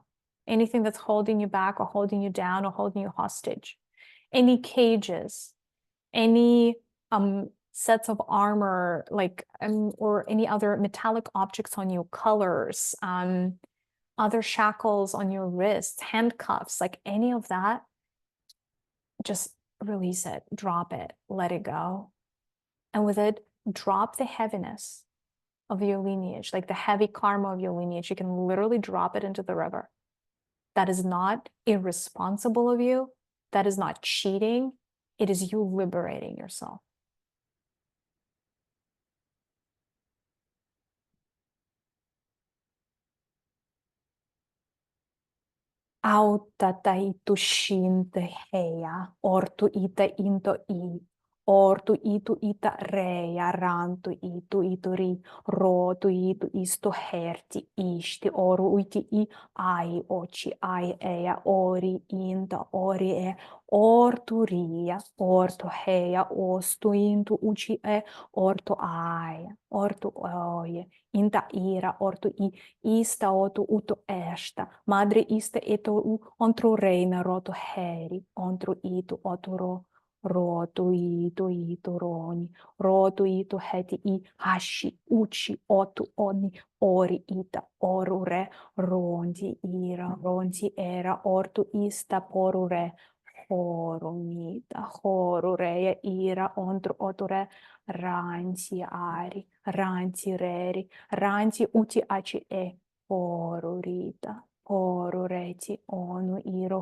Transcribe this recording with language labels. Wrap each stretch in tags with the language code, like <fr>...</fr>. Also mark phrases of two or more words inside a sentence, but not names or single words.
<en>anything that's holding you back or holding you down or holding you hostage, any cages, any sets of armor, like or any other metallic objects on you, colors, other shackles on your wrists, handcuffs, like any of that, just release it, drop it, let it go. And with it, drop the heaviness of your lineage, like the heavy karma of your lineage. You can literally drop it into the river. That is not irresponsible of you. That is not cheating. It is you liberating yourself. Auta itu shinte heia, ortu ita into I, ortu itu ita reia, rantu itu ituri, rotu itu isto herti isti, oru uiti I, ai oci, ai eia, ori inta, ori e, ortu ria, ortu heia, ostu intu uci e, ortu aia, ortu oie, inta ira, ortu I, ista otu uto esta, madre ista eto u ontru reina roto heri, ontru itu oturo, roto itu roni, roto itu heti I, hashi, uci, otu oni, ori ita, oru re, ronti ira, ronti era, ortu ista poru re, horumita, horureja ira, ontru oture, ranti ari, ranti reri, ranti uti aci e, horurita, horureti, onu iro</en>